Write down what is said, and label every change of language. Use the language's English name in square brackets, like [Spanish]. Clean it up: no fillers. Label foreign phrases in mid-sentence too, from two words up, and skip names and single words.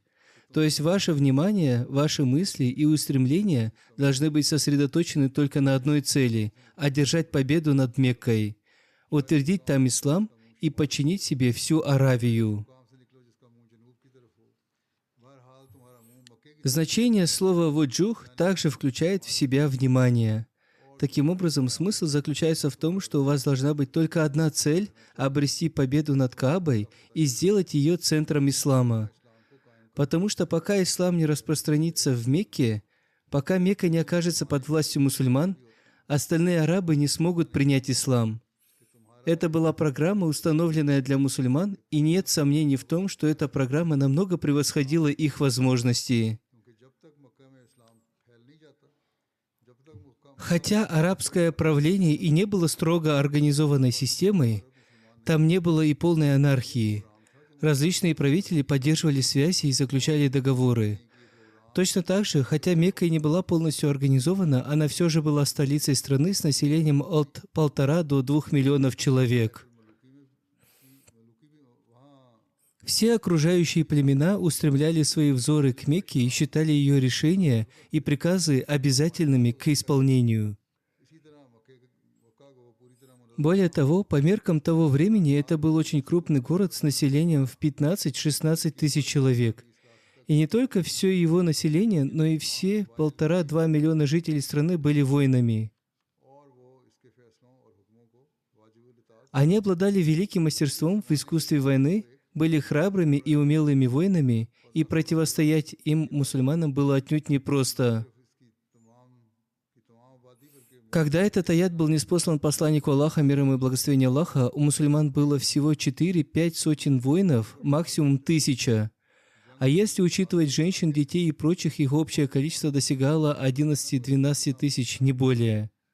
[Russian] То есть ваше внимание, ваши мысли и устремления должны быть сосредоточены только на одной цели – одержать победу над Меккой, утвердить там ислам и подчинить себе всю Аравию. [Urdu] کام سے نکلو جس کا منہ جنوب کی طرف ہو۔ بہرحال تمہارا منہ مکے کی [Russian] Значение слова «вуджух» также включает в себя внимание. Таким образом, смысл заключается в том, что у вас должна быть только одна цель – обрести победу над Каабой и сделать ее центром ислама. Потому что пока ислам не распространится в Мекке, пока Мекка не окажется под властью мусульман, остальные арабы не смогут принять ислам. Это была программа, установленная для мусульман, и нет сомнений в том, что эта программа намного превосходила их возможности. [Urdu] کیونکہ جب تک مکہ میں اسلام پھیل نہیں جاتا جب تک مکا [Russian] Хотя арабское правление и не было строго организованной системой, там не было и полной анархии. Различные правители поддерживали связи и заключали договоры. Точно так же, хотя Мекка и не была полностью организована, она все же была столицей страны с населением от 1,5 до 2 миллионов человек. Все окружающие племена устремляли свои взоры к Мекке и считали ее решения и приказы обязательными к исполнению. [Urdu] اسی طرح مکہ کو پوری طرح [Russian] Более того, по меркам того времени это был очень крупный город с населением в 15-16 тысяч человек. И не только все его население, но и все 1,5-2 миллиона жителей страны были воинами. [Urdu] اور وہ اس کے فیصلوں اور حکموں کو واجب الاطاعت [Russian] Они обладали великим мастерством в искусстве войны, были храбрыми и умелыми воинами, и противостоять им, мусульманам, было отнюдь непросто. [Urdu] کی تمام آبادی بلکہ [Russian] Когда этот аят был ниспослан посланнику Аллаха, мир ему и благословение Аллаха, у мусульман было всего 4-5 сотен воинов, максимум 1000. А если учитывать женщин, детей и прочих, их общее количество достигало 11-12 тысяч, не более.